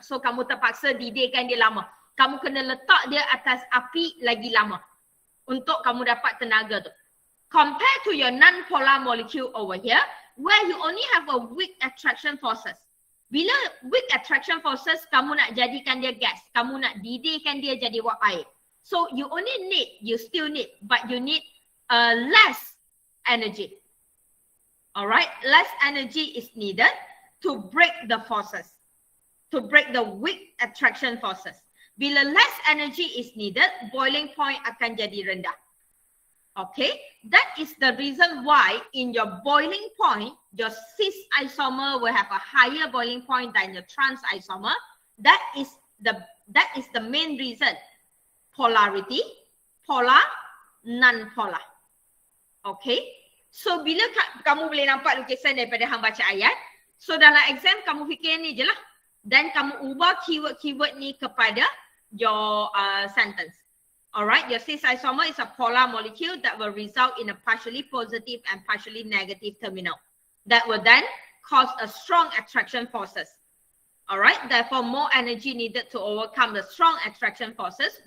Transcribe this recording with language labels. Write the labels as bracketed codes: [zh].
[ms] So kamu terpaksa didihkan dia lama. Kamu kena letak dia atas api lagi lama untuk kamu dapat tenaga tu. [en] Compared to your non-polar molecule over here, where you only have a weak attraction forces. [ms] Bila weak attraction forces, kamu nak jadikan dia gas. Kamu nak didihkan dia jadi wap air. [en] So you only need, you still need, but you need less energy. Alright, less energy is needed to break the forces. To break the weak attraction forces. [ms] Bila [en] less energy is needed, boiling point [ms] akan jadi rendah. [en] Okay, that is the reason why in your boiling point, your cis isomer will have a higher boiling point than your trans isomer. That is the main reason. Polarity, polar, non-polar. [ms] Okay, so bila kamu boleh nampak lukisan daripada hang baca ayat, so dalam exam kamu fikir ni je lah. Dan kamu ubah keyword-keyword ni kepada [en] your sentence. Alright, your cis isomer is a polar molecule that will result in a partially positive and partially negative terminal. That will then cause a strong attraction forces. Alright, therefore more energy needed to overcome the strong attraction forces.